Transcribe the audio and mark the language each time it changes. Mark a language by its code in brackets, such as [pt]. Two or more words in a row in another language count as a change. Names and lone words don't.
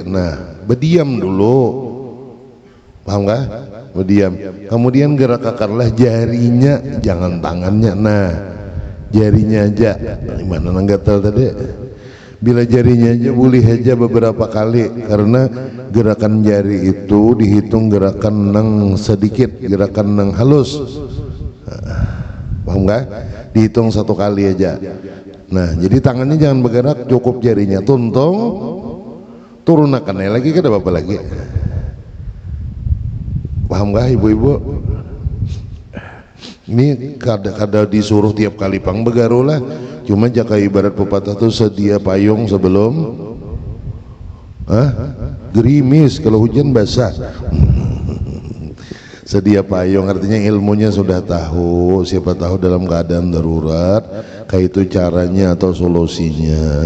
[id] Nah, berdiam dulu, paham gak? Berdiam, kemudian gerakkanlah jarinya, jangan tangannya. Nah, jarinya aja. Gimana nang gatal tadi? Bila jarinya aja boleh aja beberapa kali, karena gerakan jari itu dihitung gerakan nang sedikit, gerakan nang halus. Paham gak? Dihitung 1 kali aja. [bjn] Nah, jadi tangannya jangan bergerak, cukup jarinya tuntung, turunakannya lagi, kada apa-apa lagi. Paham gak ibu-ibu? Ini kada disuruh tiap kali pang begaru lah, cuma jaka ibarat pepatah tuh sedia payung sebelum gerimis, kalau hujan basah. [id] Sedia payung artinya ilmunya sudah tahu, siapa tahu dalam keadaan darurat kayak itu caranya atau solusinya.